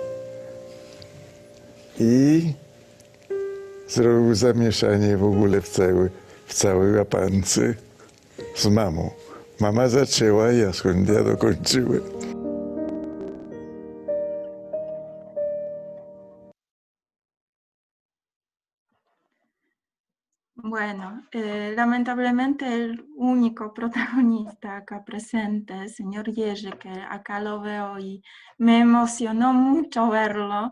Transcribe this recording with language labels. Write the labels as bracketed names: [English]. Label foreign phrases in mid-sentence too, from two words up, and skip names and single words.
[Polish] i zrobił zamieszanie w ogóle w całej łapance z mamą. Mama zaczęła, ja dokończyłem. [Spanish] Bueno, lamentablemente el único protagonista acá presente, el señor Jerzy, que acá lo veo y me emocionó mucho verlo.